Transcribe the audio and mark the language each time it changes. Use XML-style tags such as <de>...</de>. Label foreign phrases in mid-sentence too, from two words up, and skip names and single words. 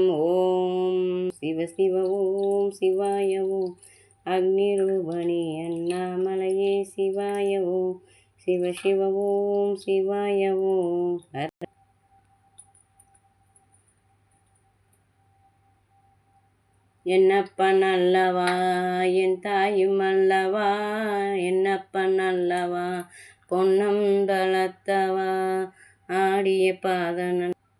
<sa>ॐ शिव शिव ॐ शिवाय ॐ अग्निरूपणे अन्नामलये शिवाय ॐ शिव शिव ॐ शिवाय ॐ।</sa> <ta>என்னப்பன் அல்லவா என் தாயும் அல்லவா, என்னப்பன் அல்லவா பொன்னம் தளத்தவா ஆடிய பாதனன்.</ta>